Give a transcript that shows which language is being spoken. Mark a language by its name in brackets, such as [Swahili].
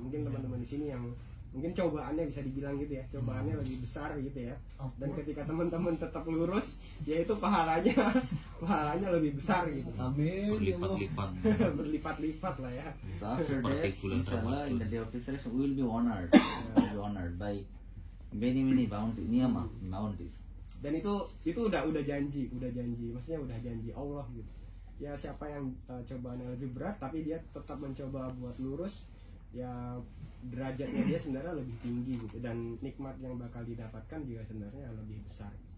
[Indonesian] Mungkin teman-teman di sini yang mungkin cobaannya bisa dibilang gitu ya, cobaannya lebih besar gitu ya, dan ketika teman-teman tetap lurus ya itu pahalanya lebih besar gitu. Amin. Berlipat-lipat lah ya. [English] so after that, inshallah, in the day of resurrection, we will be honored. By many bounties, niyama, bounties. [Indonesian] Dan itu udah janji, maksudnya udah janji Allah gitu. Ya siapa yang cobaannya lebih berat tapi dia tetap mencoba buat lurus, ya derajatnya dia sebenarnya lebih tinggi gitu, dan nikmat yang bakal didapatkan juga sebenarnya lebih besar.